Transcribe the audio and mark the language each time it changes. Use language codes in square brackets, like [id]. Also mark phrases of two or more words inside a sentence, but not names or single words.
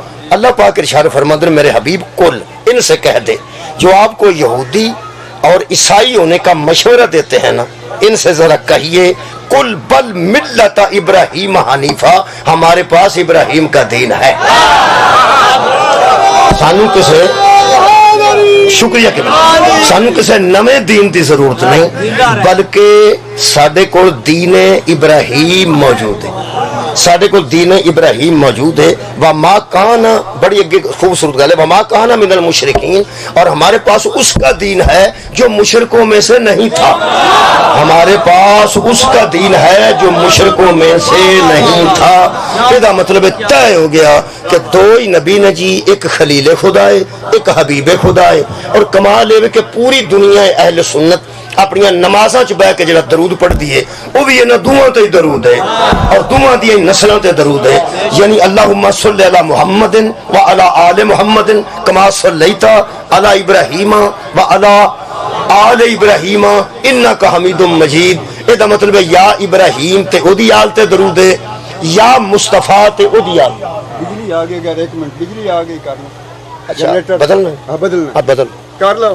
[ur] اللہ پاک ارشاد فرماتے ہیں میرے حبیب کل ان سے کہہ دے جو آپ کو یہودی اور عیسائی ہونے کا مشورہ دیتے ہیں نا، ان سے ذرا کہیے [ar] کل بل ملت ابراہیم حنیفہ، [ur] ہمارے پاس ابراہیم کا دین ہے۔ [pa] سانو کسے شکریہ کے بلے سانو کسے نویں دین دی ضرورت نہیں، بلکہ ساڈے کول دین ابراہیم موجود ہے، ساڈے کو دین ابراہیم موجود ہے۔ [ar] وَمَا كَانَ، [pa] بڑی خوبصورت گل ہے، [ar] وَمَا كَانَ مِنَ الْمُشْرِكِينَ، [ur] اور ہمارے پاس اس کا دین ہے جو مشرکوں میں سے نہیں تھا، ہمارے پاس اس کا دین ہے جو مشرکوں میں سے نہیں تھا۔ یہ مطلب طے ہو گیا کہ دو ہی نبی نے جی، ایک خلیل خدا ہے ایک حبیب خدا ہے، اور کمال [pa] ہے کہ پوری دنیا اہل سنت اپنی نمازاں چ بہ کے جڑا درود پڑھ دیے وہ بھی انہاں دوواں تے درود ہے اور دوواں دی نسلاں تے درود ہے یعنی [ar] اللہم صلی علی محمد وعلی آل محمد کما صلیت علی ابراہیم وعلی آل ابراہیم انک حمید مجید [pa] اے دا مطلب ہے یا ابراہیم تے او دی آل تے درود ہے یا مصطفیٰ تے او دی آل [ur] بجلی آگے کر ایک منٹ بجلی آگے کر لو اچھا بدلنا ہاں بدلنا اب بدل کر لو